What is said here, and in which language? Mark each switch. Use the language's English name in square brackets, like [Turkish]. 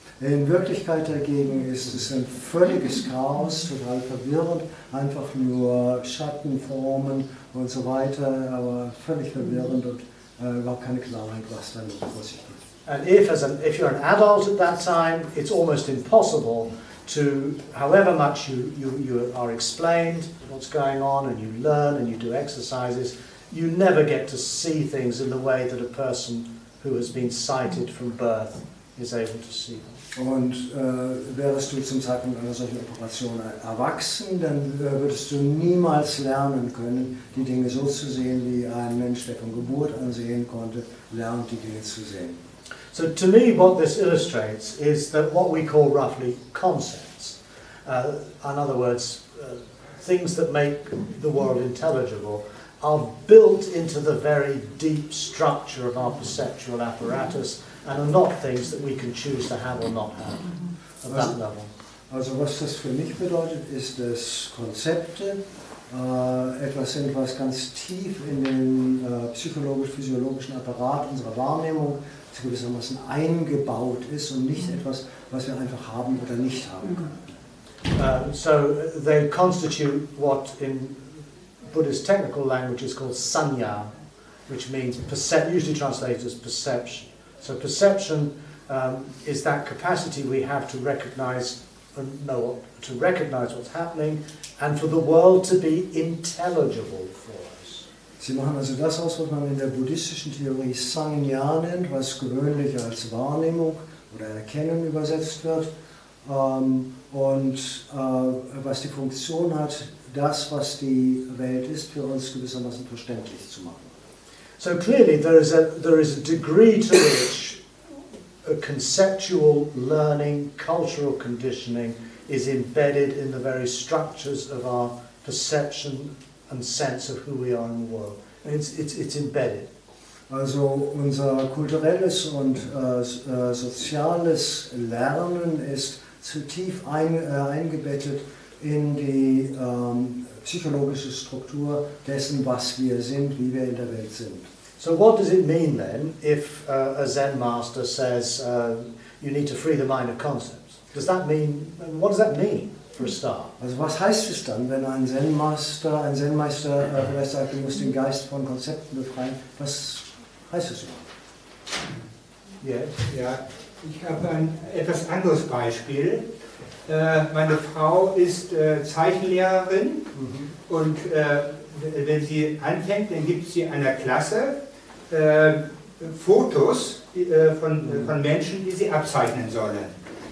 [German] In Wirklichkeit dagegen ist es ein völliges Chaos, total verwirrend, einfach nur Schatten, Formen und so weiter, aber völlig verwirrend und überhaupt keine Klarheit, was da vor sich geht. [English] And if you're an adult at that time, it's almost impossible to, however much you are explained what's going on and you learn and you do exercises, you never get to see things in the way that a person who has been sighted from birth is able to see them. [German] Und wärst du zum Zeitpunkt einer solchen Operation erwachsen, dann würdest du niemals lernen können, die Dinge so zu sehen, wie ein Mensch, der von Geburt an sehen konnte, lernt, die Dinge zu sehen. [English] So to me what this illustrates is that what we call roughly concepts, in other words, things that make the world intelligible, are built into the very deep structure of our perceptual apparatus and are not things that we can choose to have or not have at that level. [German] Also was das für mich bedeutet, ist, dass Konzepte etwas sind, was ganz tief in den psychologisch-physiologischen Apparat unserer Wahrnehmung gewissermaßen eingebaut ist und nicht etwas, was wir einfach haben oder nicht haben können. [English] So they constitute what in Buddhist technical language is called sanya, which means usually translated as perception. So perception is that capacity we have to recognize what's happening and for the world to be intelligible for us. [German] Sie machen also das aus, was man in der buddhistischen Theorie Sanya nennt, was gewöhnlich als Wahrnehmung oder Erkennen übersetzt wird, und was die Funktion hat, das, was die Welt ist, für uns gewissermaßen verständlich zu machen. [English] So clearly there is a degree to which a conceptual learning, cultural conditioning is embedded in the very structures of our perception and sense of who we are in the world. It's embedded. [German] Also unser kulturelles und soziales Lernen ist zu tief eingebettet in die psychologische Struktur dessen, was wir sind, wie wir in der Welt sind. [English] So what does it mean then if a Zen master says you need to free the mind of concepts? What does that mean for a start? [German] Also was heißt es dann, wenn ein Zen-Meister vielleicht sagt, du musst den Geist von Konzepten befreien? Was heißt es überhaupt? [English] Yeah. [German] Ja, ich habe ein etwas anderes Beispiel. Meine Frau ist Zeichenlehrerin und wenn sie anfängt, dann gibt sie einer Klasse Fotos von Menschen, die sie abzeichnen sollen.